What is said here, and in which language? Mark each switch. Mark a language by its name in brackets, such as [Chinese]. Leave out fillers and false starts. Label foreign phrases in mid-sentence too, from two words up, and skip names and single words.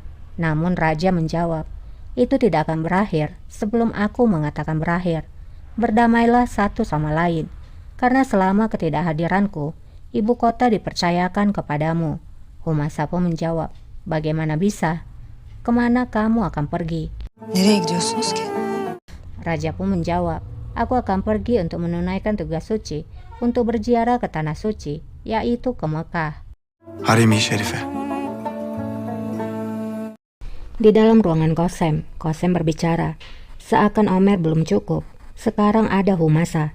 [Indonesian] Namun Raja menjawab, "Itu tidak akan berakhir sebelum aku mengatakan berakhir. Berdamailah satu sama lain, karena selama ketidakhadiranku, ibu kota dipercayakan kepadamu." Humasa pun menjawab, "Bagaimana bisa? Kemana kamu akan pergi?" [Turkish] Nereye gidiyorsunuz ki? [Indonesian] Raja pun menjawab, "Aku akan pergi untuk menunaikan tugas suci untuk berziarah ke tanah suci, yaitu ke Mekah." [Turkish] Harem-i Şerife. [Indonesian] Di dalam ruangan Qasim berbicara, "Seakan Omer belum cukup, sekarang ada Humasa.